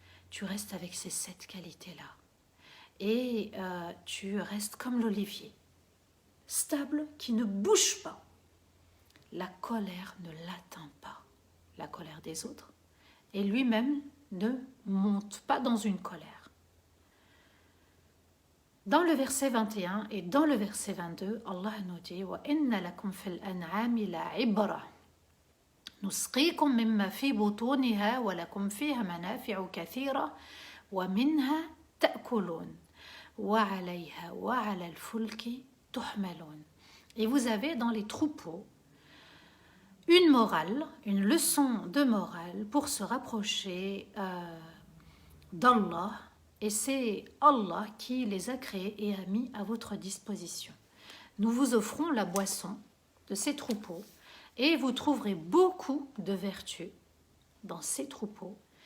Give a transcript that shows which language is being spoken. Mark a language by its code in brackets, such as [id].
[fr] Tu restes avec ces 7 qualités-là. Et tu restes comme l'olivier, stable, qui ne bouge pas. La colère ne l'atteint pas, la colère des autres. Et lui-même ne monte pas dans une colère. Dans le verset 21 et dans le verset 22, Allah nous dit [ar] وَإِنَّ لَكُمْ فِي الْأَنْعَامِ لَعِبْرَةً نُسْقِيكُم مِّمَّا فِي بُطُونِهَا وَلَكُمْ فِيهَا مَنَافِعُ كَثِيرَةٌ وَمِنْهَا تَأْكُلُونَ وعليها وعلى الفلك تحملون. [fr] Et vous avez dans les troupeaux une morale, une leçon de morale pour se rapprocher d'Allah. Et c'est Allah qui les a créés et a mis à votre disposition. Nous vous offrons la boisson de ces troupeaux et vous trouverez beaucoup de vertus dans ces troupeaux.